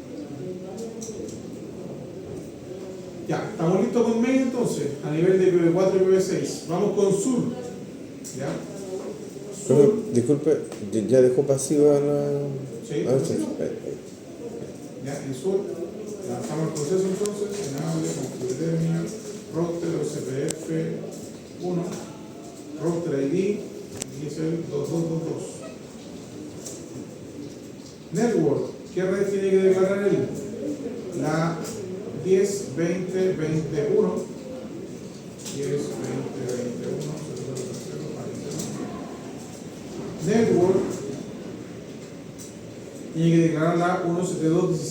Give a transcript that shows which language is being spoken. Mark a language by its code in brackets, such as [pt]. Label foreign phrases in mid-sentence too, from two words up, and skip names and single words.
[es] Ya, estamos listos con main entonces, a nivel de IPv4 y IPv6. Vamos con sur. ¿Ya? Pero, disculpe, ¿ya dejó pasiva la...? Sí, Sí. Ya, en sur, lanzamos el proceso entonces, en audio, [en] computer terminal, router OSPF 1, router ID, [es] y es el 2222. Network, ¿qué red tiene que declarar él? La 10.20.21, 10.20.21, Network tiene que declarar la 172.16.10.2.